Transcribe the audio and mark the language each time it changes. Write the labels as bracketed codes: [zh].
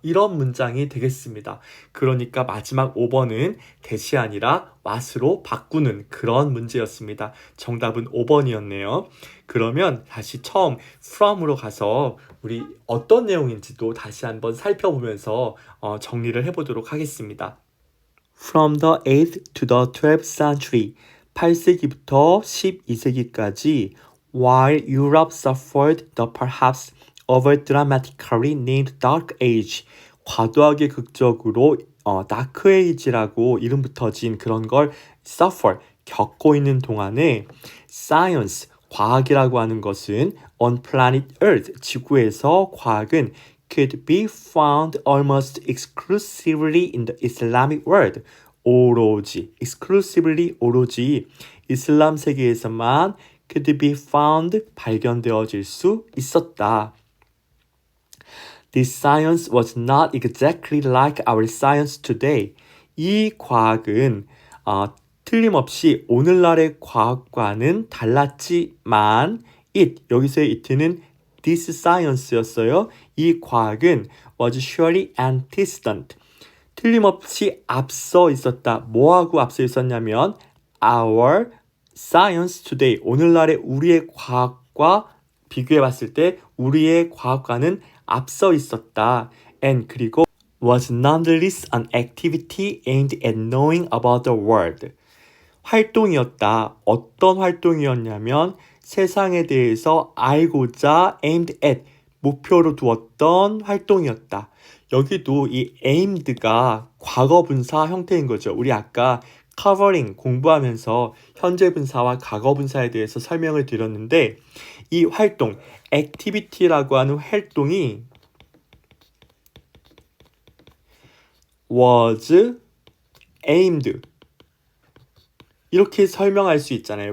[ko] 이런 문장이 되겠습니다. 그러니까 마지막 5번은 that이 아니라 what으로 바꾸는 그런 문제였습니다. 정답은 5번이었네요. 그러면 다시 처음 from으로 가서 우리 어떤 내용인지도 다시 한번 살펴보면서 정리를 해보도록 하겠습니다. [en] From the 8th to the 12th century, [ko] 8세기부터 12세기까지 [en] while Europe suffered the perhaps overdramatically named Dark Age, [ko] 과도하게 극적으로 다크 에이지라고 이름 붙어진 그런 걸 [en] suffer, [ko] 겪고 있는 동안에 [en] science, [ko] 과학이라고 하는 것은 [en] on planet Earth, [ko] 지구에서 과학은 [en] could be found almost exclusively in the Islamic world. [ko] 오로지, exclusively 오로지 이슬람 세계에서만 [en] could be found [ko] 발견되어질 수 있었다. [en] This science was not exactly like our science today. [ko] 이 과학은 틀림없이 오늘날의 과학과는 달랐지만 여기서의 it는 [en] this science [ko] 였어요. 이 과학은 [en] was surely antecedent. [ko] 틀림없이 앞서 있었다. 뭐하고 앞서 있었냐면 [en] our science today. [ko] 오늘날의 우리의 과학과 비교해 봤을 때 우리의 과학과는 앞서 있었다. [en] And [ko] 그리고 [en] was nonetheless an activity aimed at knowing about the world. [ko] 활동이었다. 어떤 활동이었냐면 세상에 대해서 알고자 [en] aimed at [ko] 목표로 두었던 활동이었다. 여기도 이 aimed가 과거 분사 형태인 거죠. 우리 아까 covering 공부하면서 현재 분사와 과거 분사에 대해서 설명을 드렸는데 이 활동, activity라고 하는 활동이 [en] was aimed [ko] 이렇게 설명할 수 있잖아요.